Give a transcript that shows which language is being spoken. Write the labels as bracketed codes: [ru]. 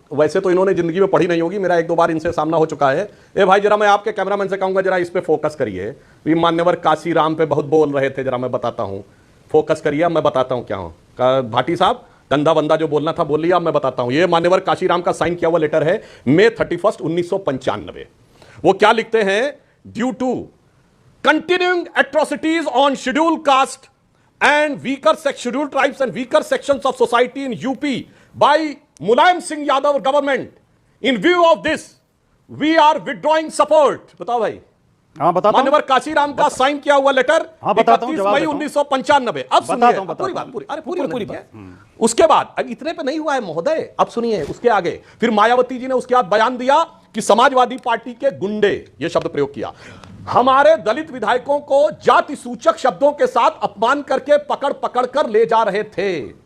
[hi] वैसे तो इन्होंने जिंदगी में पढ़ी नहीं होगी, मेरा 1-2 बार इनसे सामना हो चुका है। ए भाई, जरा मैं आपके कैमरामैन से कहूंगा जरा इस पे फोकस करिए। मान्यवर काशीराम पे बहुत बोल रहे थे, जरा मैं बताता हूं, फोकस करिए, मैं बताता हूं क्या हूं। भाटी साहब, गंदा बंदा जो बोलना था बोल लिया, मैं बताता हूं। ये मान्यवर काशीराम का साइन किया हुआ लेटर है, मई 31, 1995। वो क्या लिखते हैं? [en] Due to continuing atrocities on scheduled caste and weaker scheduled tribes and weaker sections of society in UP by Mulayam Singh Yadav government. In view of this, we are withdrawing support. [hi] बताओ भाई। हाँ, बताता हूं। माननीय काशीराम का sign किया हुआ letter, हाँ, बताता हूं, 31 मई 1995। अब सुनिए पूरी बात, पूरी बात। उसके बाद अब इतने पे नहीं हुआ है महोदय, अब सुनिए उसके आगे। फिर मायावती जी ने उसके बाद बयान दिया कि समाजवादी पार्टी के गुंडे, ये शब्द प्रयोग किया, हमारे दलित विधायकों को जाति सूचक शब्दों के साथ अपमान करके पकड़ पकड़ कर ले जा रहे थे।